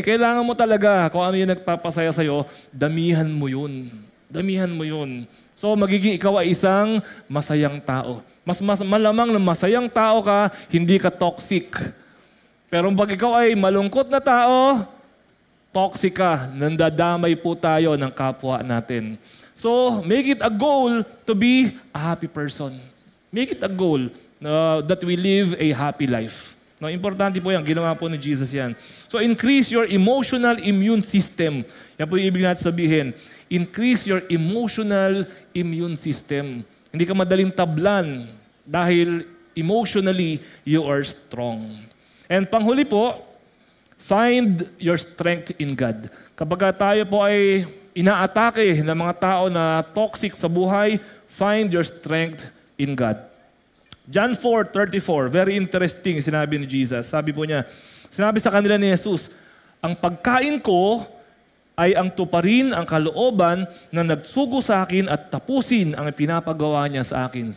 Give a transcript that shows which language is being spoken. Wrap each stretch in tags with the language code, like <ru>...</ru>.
<tl>Kailangan mo talaga, kung ano yung nagpapasaya sa'yo, damihan mo yun. Damihan mo yun. So magiging ikaw ay isang masayang tao. Mas malamang na masayang tao ka, hindi ka toxic. Pero pag ikaw ay malungkot na tao, toxic ka. Nandadamay po tayo ng kapwa natin.</tl> <en>So make it a goal to be a happy person. Make it a goal that we live a happy life.</en> <tl>No, importante po yan. Ginawa po ni Jesus yan.</tl> <en>So increase your emotional immune system.</en> <tl>Yan po yung ibig natin sabihin.</tl> <en>Increase your emotional immune system.</en> <tl>Hindi ka madaling tablan dahil</tl> <en>emotionally you are strong. And</en> <tl>panghuli po,</tl> <en>find your strength in God.</en> <tl>Kapag tayo po ay inaatake ng mga tao na toxic sa buhay,</tl> <en>find your strength in God.</en> <tl>John 4:34,</tl> <en>very interesting,</en> <tl>sinabi ni Jesus. Sabi po niya, sinabi sa kanila ni Jesus, ang pagkain ko ay ang tuparin ang kalooban na nagsugo sa akin at tapusin ang pinapagawa niya sa akin.</tl>